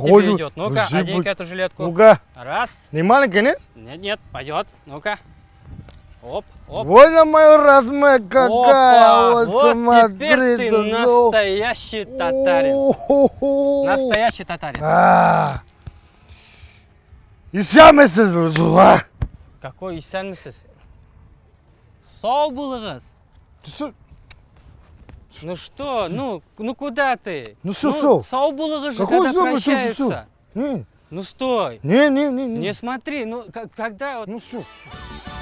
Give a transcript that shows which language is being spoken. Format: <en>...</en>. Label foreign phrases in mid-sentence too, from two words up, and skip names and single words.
<ru>похоже. идет? Ну-ка, Вообще, одень-ка эту жилетку. Ну-ка, Раз. не маленький, нет? Нет, пойдет. Ну-ка. Оп, оп. Вот на мою размер какая, Опа! вот, Вот смотри. теперь ты тут, ну. настоящий татарин. О-хо-хо. Настоящий татарин. İstemezsiniz bu zula.</ru> <tt>Какой исәнмесез? Сау булыгыз.</tt> <ru>Ну что, ну куда ты? Ну что,</ru> <tt>сау? Сау булыгыз же,</tt> <ru>Какой когда сау? Ну что, прощаются. Не, Ну стой. не. Не смотри, ну когда вот... Ну что?</ru>